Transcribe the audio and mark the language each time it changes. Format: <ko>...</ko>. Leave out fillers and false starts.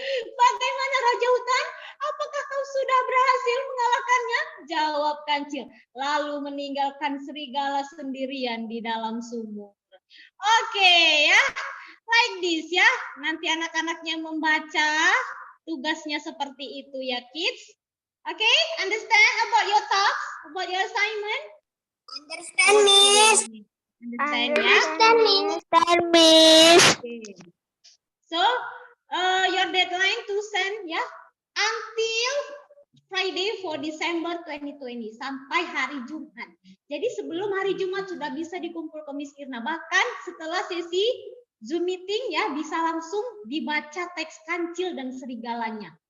<id>Bagaimana Raja Hutan? Apakah kau sudah berhasil mengalahkannya? Jawab kancil. Lalu meninggalkan serigala sendirian di dalam sumur. Oke ya,</id> <en>like this</en> <id>ya. Nanti anak-anaknya membaca. Tugasnya seperti itu ya kids.</id> <en>Okay, understand about your tasks, about your assignment? Understand, Miss. Understand ya? Understand, Miss. Okay. So, your deadline to send ya until Friday for December 2020</en> <id>sampai hari Jumat. Jadi sebelum hari Jumat sudah bisa dikumpul ke Miss Irna. Bahkan setelah sesi Zoom meeting ya bisa langsung dibaca teks kancil dan serigalanya.</id>